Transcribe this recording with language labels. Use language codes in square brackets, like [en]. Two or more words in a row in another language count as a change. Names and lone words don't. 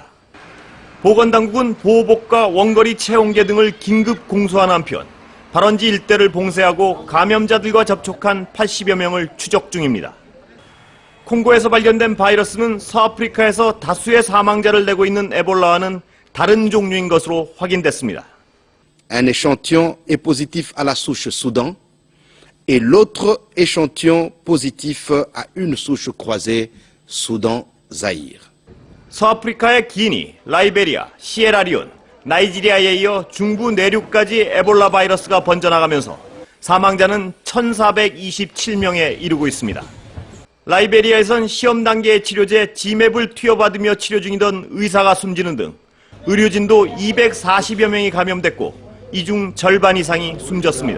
[ko] 보건당국은 보호복과 원거리 체온계 등을 긴급 공수한 한편 발원지 일대를 봉쇄하고 감염자들과 접촉한 80여 명을 추적 중입니다. 콩고에서 발견된 바이러스는 서아프리카에서 다수의 사망자를 내고 있는 에볼라와는 다른 종류인 것으로 확인됐습니다. [fr] Un échantillon est positif à la souche Soudan et l'autre échantillon positif à une souche croisée Soudan-Zaïre. [ko] 서아프리카의 기니, 라이베리아, 시에라리온, 나이지리아에 이어 중부 내륙까지 에볼라 바이러스가 번져나가면서 사망자는 1,427명에 이르고 있습니다. 라이베리아에선 시험 단계의 치료제 지맵을 투여받으며 치료 중이던 의사가 숨지는 등 의료진도 240여 명이 감염됐고 이 중 절반 이상이 숨졌습니다.